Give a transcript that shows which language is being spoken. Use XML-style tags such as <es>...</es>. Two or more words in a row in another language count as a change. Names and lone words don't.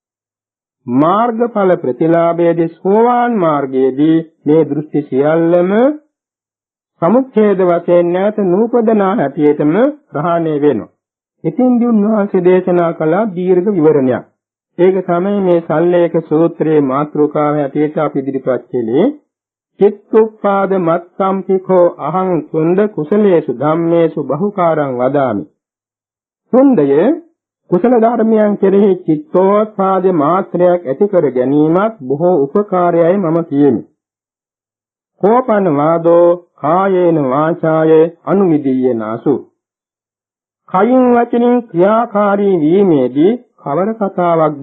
<si>මාර්ගඵල ප්‍රතිලාභයේදී සෝවාන් මාර්ගයේදී මේ දෘෂ්ටි සියල්ලම සමුච්ඡේද වශයෙන් නැත නූපදනා හැටියටම ප්‍රහාණය වෙනවා. ඉතින්දී උන්වහන්සේ දේශනා කළ දීර්ඝ විවරණයක්. ඒක තමයි මේ සල්ලේක සූත්‍රයේ මාතෘකාව හැටියට අපි ඉදිරිපත් කළේ.</si> <pi>චිත්තුප්පාද මත්සම්පිකෝ අහං සුන්ද කුසලේසු ධම්මේසු බහුකාරං වදාමි.</pi> <si>සුන්දය කුසල ධර්මයන් කෙරෙහි චිත්තෝත්පාද මාත්‍රයක් ඇති කර ගැනීමත් බොහෝ උපකාරයයි මම කියමි.</si> <pi>කෝපන වාදෝ කායේන වාචාය අනුවිදීයනාසු.</pi> <si>කයින් වචනින් ක්‍රියාකාරී වීමේදී කවර කතාවක්ද?</si>